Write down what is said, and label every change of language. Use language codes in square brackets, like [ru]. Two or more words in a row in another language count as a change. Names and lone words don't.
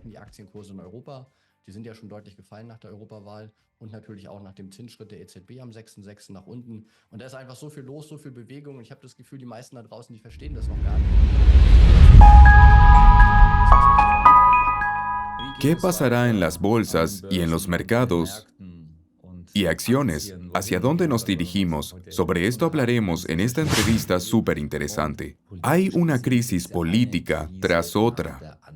[de] Aktienkurse in Europa. Die sind ja schon deutlich gefallen nach der Europawahl und natürlich auch nach dem Zinsschritt der EZB am 6.6. nach unten. Und da ist einfach so viel los, so viel Bewegung. Und ich habe das Gefühl, die meisten da draußen, die verstehen das noch gar nicht. [es] ¿Qué pasará en las bolsas y en los mercados y acciones? ¿Hacia dónde nos dirigimos? Sobre esto hablaremos en esta entrevista súper interesante. Hay una crisis política tras otra.